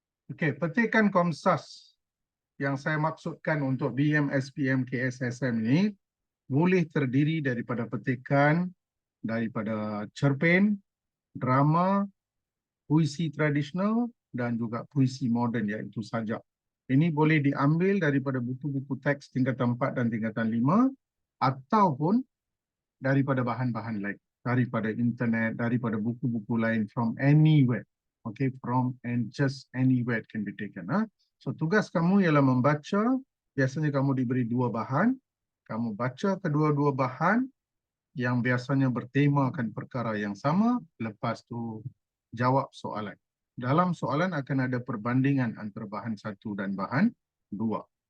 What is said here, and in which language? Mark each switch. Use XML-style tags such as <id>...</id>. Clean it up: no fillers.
<ms>Okey, petikan Komsas yang saya maksudkan untuk BM, SPM, KSSM ini boleh terdiri daripada petikan daripada cerpen, drama, puisi tradisional dan juga puisi moden, iaitu sajak. Ini boleh diambil daripada buku-buku teks tingkatan 4 dan tingkatan 5 ataupun daripada bahan-bahan lain, daripada internet, daripada buku-buku lain,</ms> <en>from anywhere. Okay, from and just anywhere it can be taken.</en> <ms>So tugas kamu ialah membaca. Biasanya kamu diberi 2 bahan. Kamu baca kedua-dua bahan yang biasanya bertemakan perkara yang sama. Lepas tu jawab soalan. Dalam soalan akan ada perbandingan antara bahan 1 dan bahan 2.</ms>